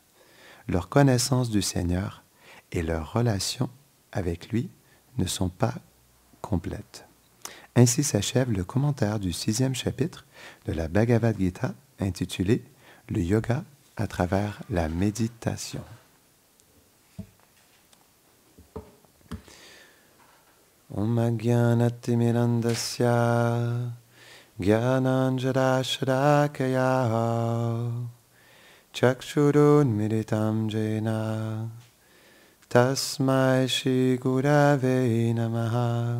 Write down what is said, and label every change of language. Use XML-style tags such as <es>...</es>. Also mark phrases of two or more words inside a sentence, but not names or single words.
<fr>Leur connaissance du Seigneur et leur relation avec lui ne sont pas complètes. Ainsi s'achève le commentaire du 6e chapitre de la Bhagavad Gita intitulé « Le yoga à travers la méditation ».</fr> <sa>ॐ अज्ञानतिमिदान्धस्य ज्ञानाञ्जन-शलाकया चक्षुरुन्मीलितम् जेन तस्मै श्री गुरवे नमः</sa>